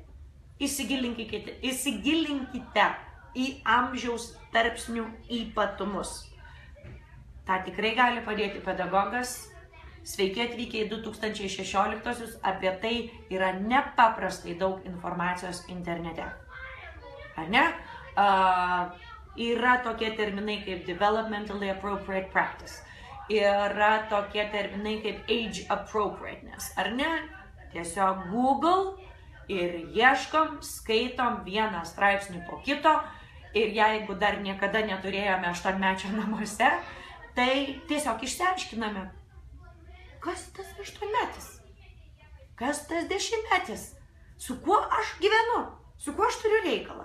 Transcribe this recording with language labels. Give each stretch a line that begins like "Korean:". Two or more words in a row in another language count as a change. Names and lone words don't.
Lithuanian: Įsigilinkite į amžiaus tarpsnių ypatumus. Ta tikrai gali padėti pedagogas. Sveiki atvykę į 2016-osius, apie tai yra nepaprastai daug informacijos internete. Ar ne? Yra tokie terminai kaip
English: developmentally appropriate practice.
Lithuanian: Yra tokie terminai kaip
English: age appropriateness.
Lithuanian: Ar ne? Tiesiog Google ir ieškom, skaitom vieną straipsnį po kito ir jeigu dar niekada neturėjome 8-mečio namuose, tai tiesiog išsiaiškiname, kas tas 8-metis, kas tas 10-metis, su kuo aš gyvenu, su kuo aš turiu reikalą.